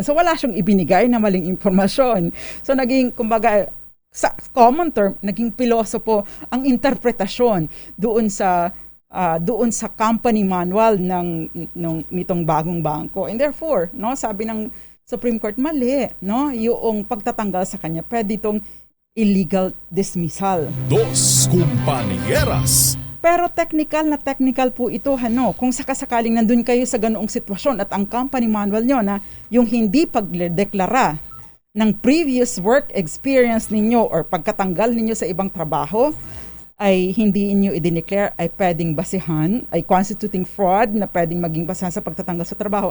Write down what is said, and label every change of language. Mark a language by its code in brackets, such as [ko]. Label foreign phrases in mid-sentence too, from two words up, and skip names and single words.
[tl] So wala siyang ibinigay na maling impormasyon. So naging, kumbaga, sa [en] common term, [tl] naging pilosopo ang interpretasyon doon sa [en] company manual [tl] nitong bagong bangko. And therefore, no, sabi ng Supreme Court, mali, no, yung pagtatanggal sa kanya, pwede itong [en] illegal dismissal. [tl] Dos Compañeras. Pero technical po ito, kung sakasakaling nandun kayo sa ganoong sitwasyon at ang [en] company manual [tl] nyo na yung hindi pagdeklara ng [en] previous work experience [tl] ninyo or pagkatanggal ninyo sa ibang trabaho ay hindi inyo i-declare, ay pwedeng basihan, ay [en] constituting fraud [tl] na pwedeng maging basihan sa pagtatanggal sa trabaho.